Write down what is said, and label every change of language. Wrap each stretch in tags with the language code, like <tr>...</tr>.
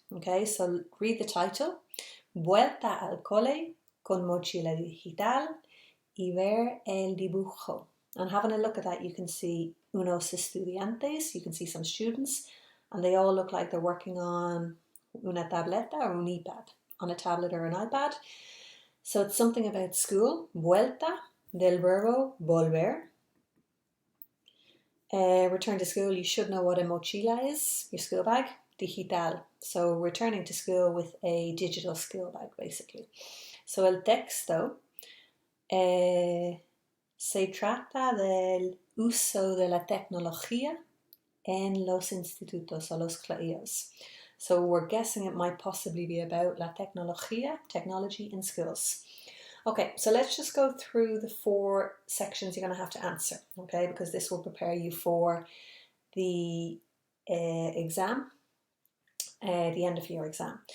<en>Okay, so read the title,</en> <es>Vuelta al cole con mochila digital y ver el dibujo.</es> <en>And having a look at that, you can see</en> <es>unos estudiantes,</es> <en>you can see some students, and they all look like they're working on</en> <es>una tableta</es> <en>or un iPad, on a tablet or an iPad. So it's something about school,</en> <es>vuelta, del verbo volver.</es> <en>Return to school, you should know what a mochila is, your school bag, digital. So returning to school with a digital school bag, basically.</en> <es>So el texto se trata del uso de la tecnología en los institutos o los colegios.</es> <en>So we're guessing it might possibly be about</en> <es>la tecnología,</es> <en>technology in schools. Okay, so let's just go through the 4 sections you're going to have to answer, okay, because this will prepare you for the exam, the end of year exam.</en>